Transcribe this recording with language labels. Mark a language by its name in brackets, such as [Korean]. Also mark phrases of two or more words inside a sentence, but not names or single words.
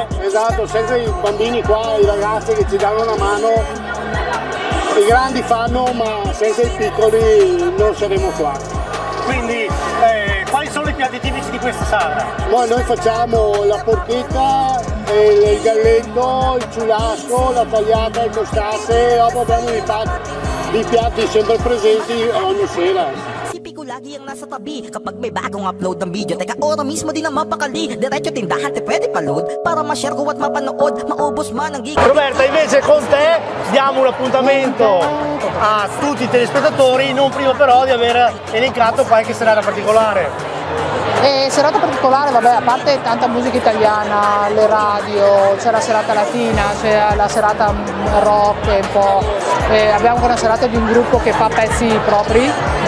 [Italian] Esatto, senza i bambini qua, i ragazzi che ci danno una mano, i grandi fanno, ma senza i piccoli non saremo qua. Quindi quali sono i piatti tipici di questa sala? Noi facciamo la porchetta, il galletto, il ciulasco, la tagliata, il costate, dopo abbiamo i piatti sempre presenti ogni sera. [Filipino] Isipin ko lagi ang nasa tabi kapag may bagong upload ng video. Teka, ora mismo din ang mapakali. Diretso tindahan, te pwede pa-load para ma-share ko at mapanood. Maubos man ang giga. [Italian] Roberta, invece con te diamo un appuntamento a tutti i telespettatori, non prima però di aver elencato qualche serata particolare. Serata particolare, vabbè, a parte tanta musica italiana, le radio, c'è la serata latina, c'è la serata rock un po', abbiamo anche una serata di un gruppo che fa pezzi propri, ok?